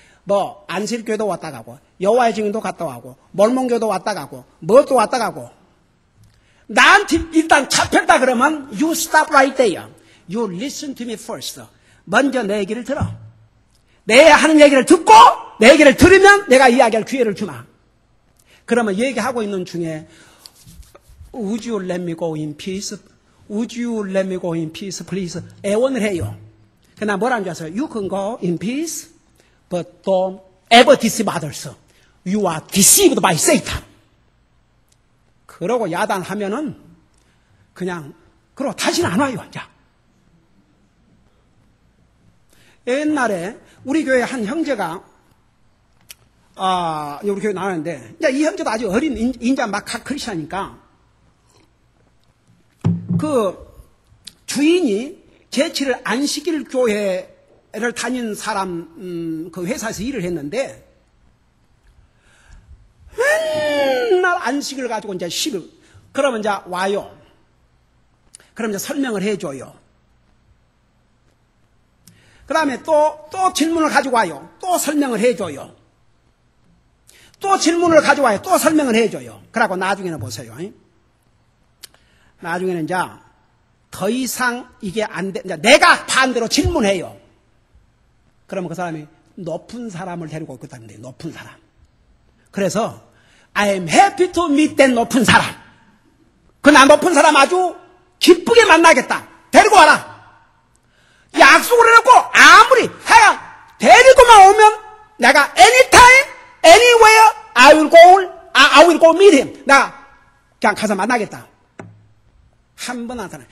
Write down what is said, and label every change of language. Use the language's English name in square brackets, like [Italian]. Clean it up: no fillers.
[Korean] 뭐 안식교도 왔다 가고 여호와의 증인도 갔다 가고 몰몬교도 왔다 가고 뭣도 왔다 가고 나한테 일단 잡혔다 그러면 [English] you stop right there. You listen to me first. [Korean] 먼저 내 얘기를 들어. 내 하는 얘기를 듣고 내 얘기를 들으면 내가 이야기할 기회를 주마. 그러면 얘기하고 있는 중에 [English] Would you let me go in peace? Would you let me go in peace, please? [Korean] 애원을 해요. 그러나 뭐라는 줄 아세요? [English] You can go in peace, but don't ever deceive others. You are deceived by Satan. [Korean] 그러고 야단하면은 그냥 그러고 다시는 안 와요. 자. 옛날에 우리 교회 한 형제가 우리 교회 나왔는데 이 형제도 아주 어린 인자 막 크리스천이니까 그 주인이 제치를 안식일 교회를 다닌 사람 그 회사에서 일을 했는데 맨날 안식을 가지고 이제 그러면 이제 와요. 그럼 이제 설명을 해줘요. 그 다음에 또 질문을 가지고 와요. 또 설명을 해줘요. 또 질문을 가지고 와요. 또 설명을 해줘요. 그러고 나중에는 보세요. 나중에는 이제 더 이상 이게 안 돼. 이제 내가 반대로 질문해요. 그러면 그 사람이 높은 사람을 데리고 있거든요. 높은 사람. [English] 그래서 I am happy to meet that [Korean] 높은 사람. 나 높은 사람 아주 기쁘게 만나겠다. 데리고 와라. 약속을 해놓고 아무리 하여 데리고만 오면 내가 [English] anytime, anywhere I will go meet him. [Korean] 나 그냥 가서 만나겠다. 한 번 나타나.